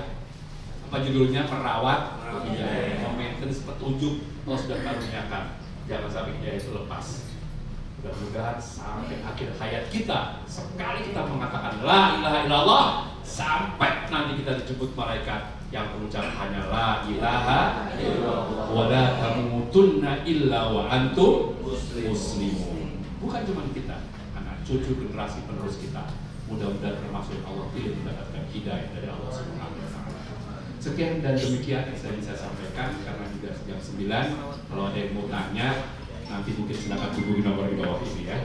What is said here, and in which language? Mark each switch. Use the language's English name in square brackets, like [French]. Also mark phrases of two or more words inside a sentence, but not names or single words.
[Indonesian] Apa judulnya? Merawat hidayah. Maintenance petunjuk Allah sudah karuniakan. Jangan sampai hidayah itu lepas. Mudah-mudahan sampai akhir hayat kita, sekali kita mengatakan [Arabic] لا إله إلا الله, [Indonesian] sampai nanti kita dijemput malaikat yang mengucap hanya [Arabic] لا إله إلا الله ولا تموتن إلا وأنتم مسلمون. [Indonesian] Bukan cuma kita, anak cucu generasi penerus kita, mudah-mudahan termasuk Allah pilih mendapatkan hidayah dari Allah [Arabic] سبحانه وتعالى. [Indonesian] Sekian dan demikian yang saya bisa sampaikan, karena juga jam 9. Kalau ada yang mau tanya, nanti mungkin silakan hubungi nomor di bawah ini ya.